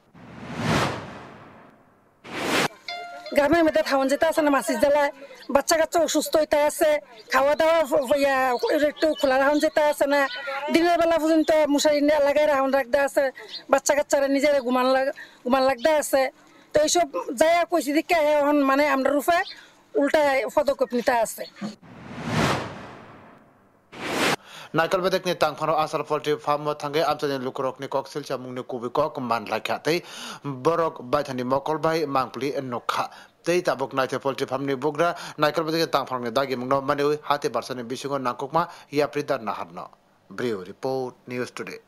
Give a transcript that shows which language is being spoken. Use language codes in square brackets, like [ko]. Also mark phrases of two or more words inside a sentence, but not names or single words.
[bn] গ্রামের মধ্যে থাউন যেতে আছে না মাসির জ্বালায় বাচ্চা কাচ্চা অসুস্থ হইতে আছে খাওয়া দাওয়া একটু খোলা রাখুন যেতে আছে না দিনের বেলা পর্যন্ত মশারি লাগাই রাখুন রাখতে আছে বাচ্চা কাচ্চারা নিজেরা ঘুমান লাগতে আছে তো এইসব যাই কইছি দিকে এখন মানে আমরা রূপে উল্টা পদক্ষেপ নিতে আছে [trp] নাইকলবেদেক নি তাংফানো আসাল পোল্ট্রি ফার্ম থাঙ্গে আমচানি লুকরকনি ককসিল চামুংনি কুবিকক মানলাইখা তৈ বরক বাইথানি মকলবাই মাংপলি নখা তৈ তাবক নাইতে পোল্ট্রি ফার্ম নি বুগ্রা নাইকলবেদেক তাংফাংনি দাগি মুংনো মানে হাতে বারসানি বিসুঙ্গ নাংকুকমা ইয়াপ্রিদার নাহারনো ব্রিউ রিপোর্ট নিউজ টুডে